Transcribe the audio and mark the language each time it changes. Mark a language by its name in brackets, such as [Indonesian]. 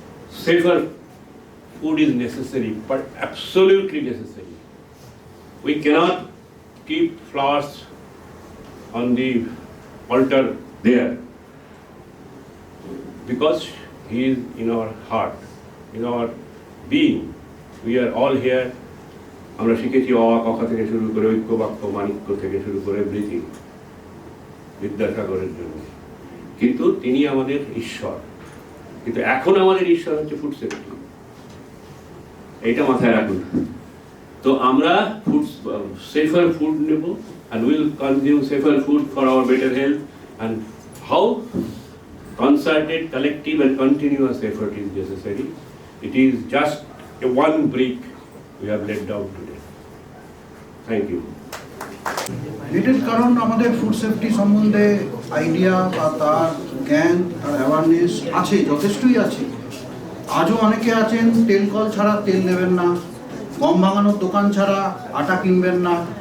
[English] Safer food is necessary, but absolutely necessary. We cannot keep flowers on the altar there, because he is in our heart, in our being. We are all here. [Bangla] আমরা শিখেছি অ কথা থেকে শুরু করে ঐক্য বাক্য মানিক্য থেকে শুরু করে এভরিথিং বিদ্যাসাগরের জন্য, কিন্তু তিনি আমাদের ঈশ্বর। কিন্তু এখন আমাদের ঈশ্বর হচ্ছে ফুড সেফটি, এইটা মাথায় রাখুন। তো আমরা ফুড সেফার ফুড নেব, [English] and we will consume safer food for our better health. And how? Concerted, collective and continuous effort is necessary. It is just a one brick we have laid down today. Thank you. [Bangla] এটার কারণ আমাদের food safety সম্বন্ধে idea বা তার জ্ঞান তার awareness আছে, যথেষ্টই আছে। আজও অনেকে আছেন তেল কল ছাড়া তেল নেবেন না, গম ভাঙানোর দোকান ছাড়া আটা কিনবেন না।